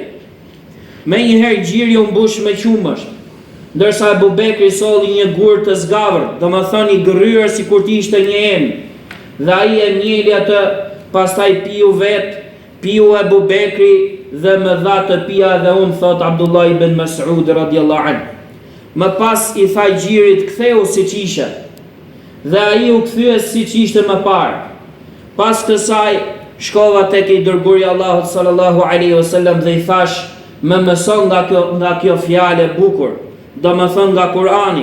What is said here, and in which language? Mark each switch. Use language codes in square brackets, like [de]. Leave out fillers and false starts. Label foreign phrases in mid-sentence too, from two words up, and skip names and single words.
[sq] Me njëherë gjiri u mbush me qumësht, ndërsa Ebu Bekri solli një gur të zgavër, domethënë i gërryer sikur të ishte një emë, dhe ai e mjeli atë, pastaj piu piu Ebu Bekri dhe më dha të pija dhe unë, thot Abdullah ibn Mas'ud [ar] رضي الله عنه. [sq] Më pas i tha gjirit, ktheu siç ishe, dhe ai u kthye siç ishte më parë. Pas kësaj shkova tek i dërguari Allahut [ar] صلى الله عليه وسلم [sq] dhe i thash, më mëson nga kjo fjalë e bukur, do më thënë nga Kurani.